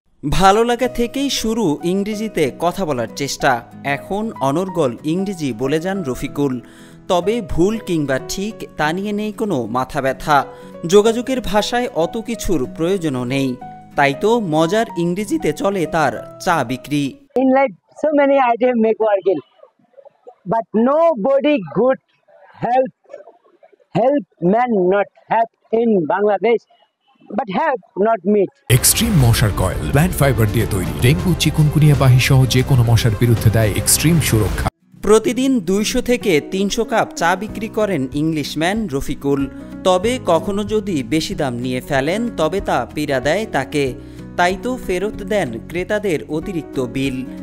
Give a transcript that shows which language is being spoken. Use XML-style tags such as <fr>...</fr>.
<bn>ভালো লাগা থেকেই শুরু ইংরেজিতে কথা বলার চেষ্টা। এখন অনর্গল ইংরেজি বলে যান রফিকুল। তবে ভুল কিংবা ঠিক তা নিয়ে নেই কোনো মাথা ব্যথা। যোগাযোগের ভাষায় অত কিছুর প্রয়োজনও নেই, তাই তো মজার ইংরেজিতে চলে তার চা বিক্রি।</bn> <en>In life, so many items make working, but nobody good help man not have in Bangladesh, but have not meet.</en> <bn>Extreme মশার কয়েল প্ল্যান্ট ফাইবার দিয়ে তৈরি, ডেঙ্গু, চিকুনগুনিয়া বাহি সহ যে কোনো মশার বিরুদ্ধে দেয় এক্সট্রিম সুরক্ষা। প্রতিদিন 200 থেকে 300 কাপ চা বিক্রি করেন ইংলিশম্যান রফিকুল। তবে কখনো যদি বেশি দাম নিয়ে ফেলেন তবে তা পীড়া দেয় তাকে, তাই তো ফেরত দেন ক্রেতাদের অতিরিক্ত বিল।</bn>